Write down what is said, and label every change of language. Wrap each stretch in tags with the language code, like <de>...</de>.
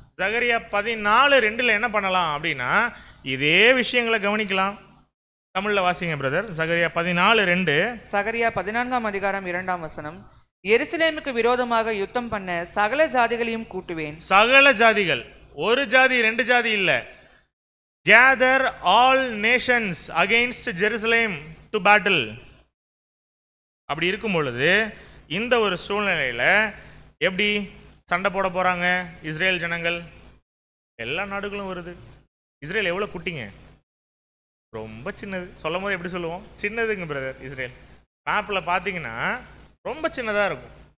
<ta>ஜகரியா 14:2 என்ன பண்ணலாம் அப்படின்னா இதே விஷயங்களை கவனிக்கலாம். தமிழ்ல வாசிங்க பிரதர். ஜகரியா 14:2. சகரியா 14ஆம் அதிகாரம் 2ஆம் வசனம், எருசலேமுக்கு விரோதமாக யுத்தம் பண்ண சகல ஜாதிகளையும் கூட்டுவேன். சகல ஜாதிகள், ஒரு ஜாதி ரெண்டு ஜாதி இல்ல.</ta> <en>Gather all nations against Jerusalem to battle.</en> <ta>அப்படி இருக்கும் பொழுது இந்த ஒரு சூழ்நிலையில எப்படி சண்டை போட போறாங்க இஸ்ரேல் ஜனங்கள்? எல்லா நாடுகளும் வருது. இஸ்ரேல் எவ்வளவு குட்டிங்க, ரொம்ப சின்னது. சொல்லும் போது எப்படி சொல்லுவோம், சின்னதுங்க பிரதர். இஸ்ரேல் மேப்பில் பார்த்தீங்கன்னா ரொம்ப சின்னதாக இருக்கும்.</ta>